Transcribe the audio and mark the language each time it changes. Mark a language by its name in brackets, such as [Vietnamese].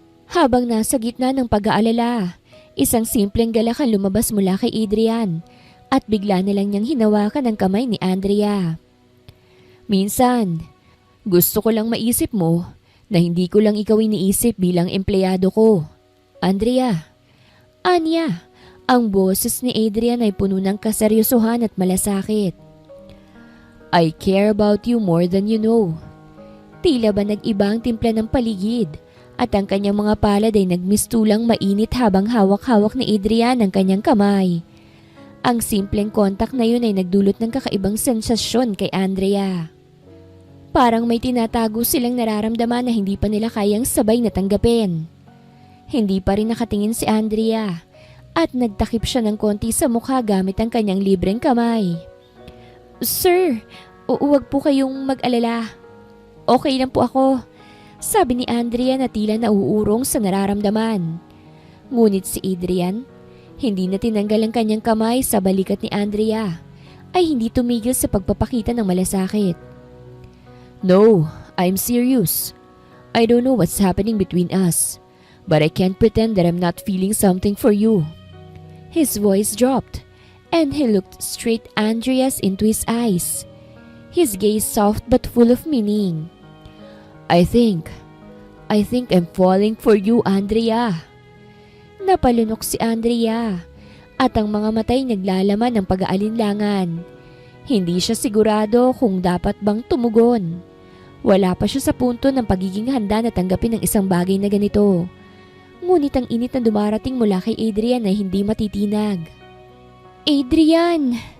[Filipino] Habang nasa gitna ng pag-aalala, isang simpleng galak ang lumabas mula kay Adrian at bigla na lang niyang hinawakan ang kamay ni Andrea. Minsan, gusto ko lang maisip mo na hindi ko lang ikaw iniisip bilang empleyado ko. Andrea. Anya, ang boses ni Adrian ay puno ng kaseryosohan at malasakit. [English] I care about you more than you know. [Filipino] Tila ba nag-iba ang timpla ng paligid at ang kanyang mga palad ay nagmistulang mainit habang hawak-hawak ni Adrian ang kanyang kamay. Ang simpleng kontak na yun ay nagdulot ng kakaibang sensasyon kay Andrea. Parang may tinatago silang nararamdaman na hindi pa nila kayang sabay na tanggapin. Hindi pa rin nakatingin si Andrea at nagtakip siya ng konti sa mukha gamit ang kanyang libreng kamay. Sir, huwag po kayong mag-alala. Okay lang po ako, sabi ni Andrea na tila nauurong sa nararamdaman. Ngunit si Adrian, hindi na tinanggal ang kanyang kamay sa balikat ni Andrea, ay hindi tumigil sa pagpapakita ng malasakit. [English] No, I'm serious. I don't know what's happening between us. But I can't pretend that I'm not feeling something for you. His voice dropped, and he looked straight Andreas into his eyes. His gaze soft but full of meaning. I think I'm falling for you, Andrea. [Filipino] Napalunok si Andrea, at ang mga matay naglalaman ng pag-aalinlangan. Hindi siya sigurado kung dapat bang tumugon. Wala pa siya sa punto ng pagiging handa na tanggapin ang isang bagay na ganito. Ngunit ang init na dumarating mula kay Adrian ay hindi matitinag. Adrian!